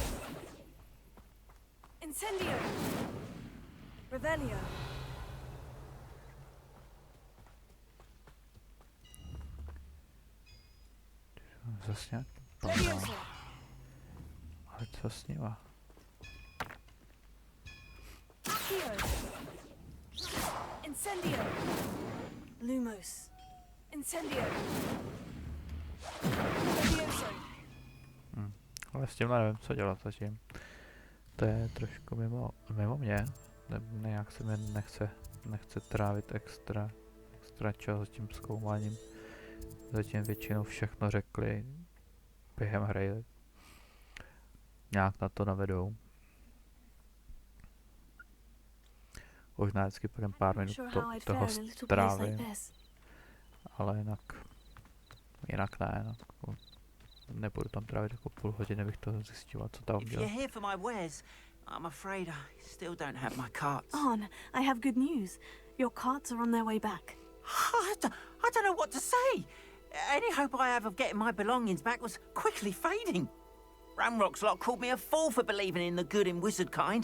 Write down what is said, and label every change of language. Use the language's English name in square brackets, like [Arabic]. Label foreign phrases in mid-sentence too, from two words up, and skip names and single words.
[Latin] Incendio. Revelio. [Czech] Zase nějaký banán. [Latin] Levioso. [Czech] Ale co s nima? [Latin] Accio. Incendio. Lumos. Incendio. Levioso. [Czech] Ale s tímhle nevím, co dělat zatím. To je trošku mimo mě. Nějak se mi nechce trávit extra čas s tím zkoumáním. Zatím většinou všechno řekli během hry. Nějak na to navedou. Možná vždycky potom pár minut toho strávím. Ale jinak ne. No. Nebudu tam trávit jako půl hodiny, abych to zjistil, co tam [English] If [Czech] dělal. [English] you're here for my wares, I'm afraid I still don't have my carts. On, I have good news. Your carts are on their way back. I don't know what to say. Any hope I have of getting my belongings back was quickly fading. Ramrock's lot called me a fool for believing in the good in wizard kind.